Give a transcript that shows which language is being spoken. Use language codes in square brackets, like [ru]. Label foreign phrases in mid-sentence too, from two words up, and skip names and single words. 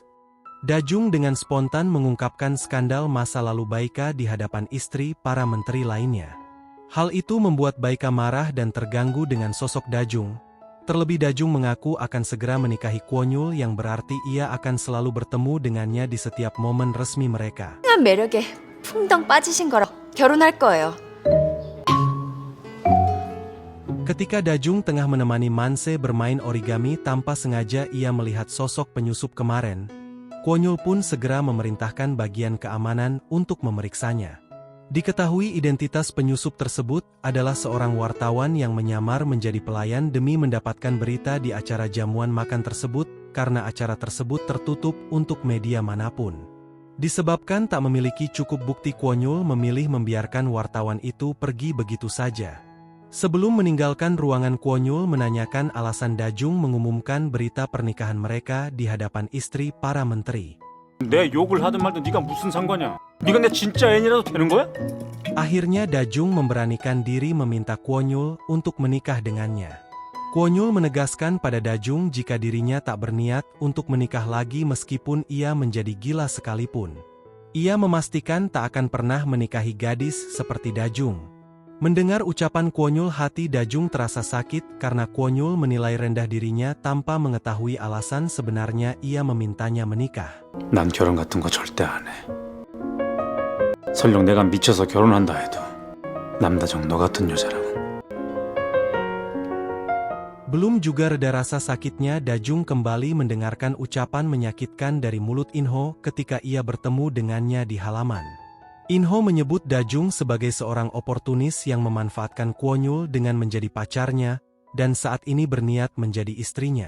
[id] Dajung dengan spontan mengungkapkan skandal masa lalu Baika di hadapan istri para menteri lainnya. Hal itu membuat Baika marah dan terganggu dengan sosok Dajung. Terlebih Dajung mengaku akan segera menikahi Kwon-yul, yang berarti ia akan selalu bertemu dengannya di setiap momen resmi mereka. [ko] 매력에 풍덩 빠지신 거라 결혼할 거예요. [id] Ketika Dajung tengah menemani Man-se bermain origami, tanpa sengaja ia melihat sosok penyusup kemarin. Kwon-yul pun segera memerintahkan bagian keamanan untuk memeriksanya. Diketahui identitas penyusup tersebut adalah seorang wartawan yang menyamar menjadi pelayan demi mendapatkan berita di acara jamuan makan tersebut, karena acara tersebut tertutup untuk media manapun. Disebabkan tak memiliki cukup bukti, Kwon-yul memilih membiarkan wartawan itu pergi begitu saja. Sebelum meninggalkan ruangan, Kwon-yul menanyakan alasan Dajung mengumumkan berita pernikahan mereka di hadapan istri para menteri. [ko] 내 욕을 하든 말든 네가 무슨 상관이야? 네가 내 진짜 애인이라도 되는 거야? [id] Akhirnya Dajung memberanikan diri meminta Kwon-yul untuk menikah dengannya. Kwon-yul menegaskan pada Dajung jika dirinya tak berniat untuk menikah lagi meskipun ia menjadi gila sekalipun. Ia memastikan tak akan pernah menikahi gadis seperti Dajung. Mendengar ucapan Kwon-yul, hati Dajung terasa sakit karena Kwon-yul menilai rendah dirinya tanpa mengetahui alasan sebenarnya ia memintanya menikah. [ko] 난 결혼 같은 거 절대 안 해. 설령 내가 미쳐서 결혼한다 해도 남다정 너 같은 여자랑은. [id] Belum juga reda rasa sakitnya, Dajung kembali mendengarkan ucapan menyakitkan dari mulut In-ho ketika ia bertemu dengannya di halaman. In-ho menyebut Dajung sebagai seorang oportunis yang memanfaatkan Kwon-yul dengan menjadi pacarnya, dan saat ini berniat menjadi istrinya.